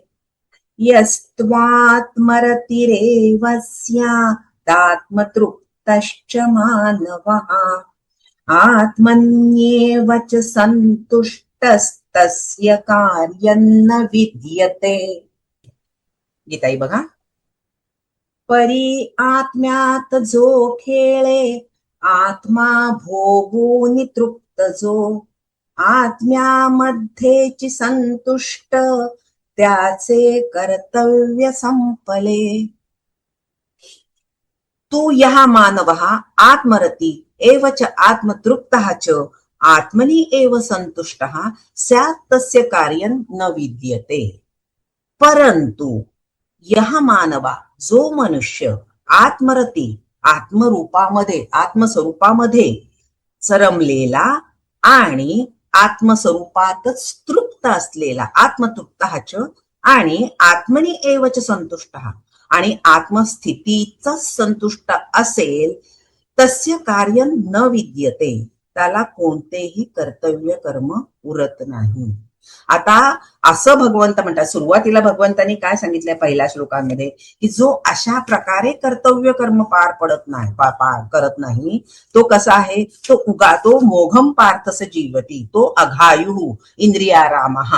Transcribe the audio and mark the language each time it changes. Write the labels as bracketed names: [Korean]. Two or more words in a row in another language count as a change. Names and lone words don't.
[Sanskrit] यस्त्वात्मरतिरेव स्यादात्मतृप्तश्च मानवः आत्मन्येव च सन्तुष्टस्तस्य कार्यं न विद्यते. [Marathi] गीताई बघा. परी आत्म्यात जो खेळे आत्मा भोगूनि तृप्त जो आत्म्यामध्येची संतुष्ट त्याचे कर्तव्य संपले. [Sanskrit] तू यः मानवः आत्मरती एव च आत्मतृप्तः च आत्मनि एव संतुष्टः स्यात् तस्य कार्यं न विद्यते. [Marathi] परंतु [Sanskrit] यः मानवा [Marathi] जो मनुष्य आत्मरती आत्मरूपामध्ये आत्मस्वरूपामध्ये सरमलेला आणि आत्मस्वरूपातच तृप्त असलेला [Sanskrit] आत्मतृप्तः च [Marathi] आणि [Sanskrit] आत्मनि एव च संतुष्टः [Marathi] आणि आत्मस्थितीचा संतुष्ट असेल [Sanskrit] तस्य कार्य न विद्यते [Marathi] त्याला कोणतेही कर्तव्य कर्म उरत नाही. आता असं भगवंत म्हणतात. सुरुवातीला भगवंतांनी काय सांगितलंय पहिल्या श्लोकांमध्ये की जो अशा प्रकारे कर्तव्य कर्म पार पडत नाही करत नाही तो कसा आहे तो [Sanskrit] मोघम पार्थस जीवती [Marathi] तो [Sanskrit] अघायु इंद्रियारामः.